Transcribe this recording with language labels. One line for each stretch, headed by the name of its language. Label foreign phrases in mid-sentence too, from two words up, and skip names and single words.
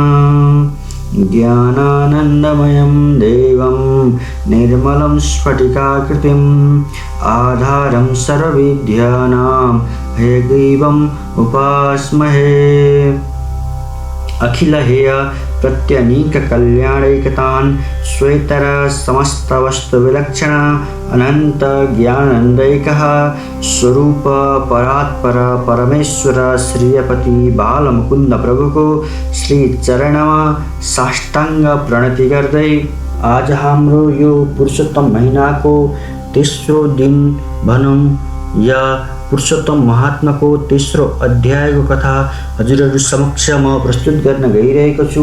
Sanskrit: ज्ञानानन्दमयं देवं निर्मलं स्फटिकाकृतिम् आधारं सर्वविद्यानां हयग्रीवम् उपास्महे। अखिल हेय प्रत्यनीक कल्याणैकतान् श्वेतर समस्त वस्तु विलक्षण अनंत ज्ञानंदैकः स्वरूप
Nepali: परात्पर परमेश्वर श्रीयपति बालमुकुंद प्रभु को श्री चरणमा साष्टांग प्रणति गर्दै आज हाम्रो यो पुरुषोत्तम महीना को तेस्रो दिन भनौं या पुरुषोत्तम महात्मा को तेस्रो अध्याय को कथा हजुरहरु समक्ष म प्रस्तुत गर्न गइरहेको छु।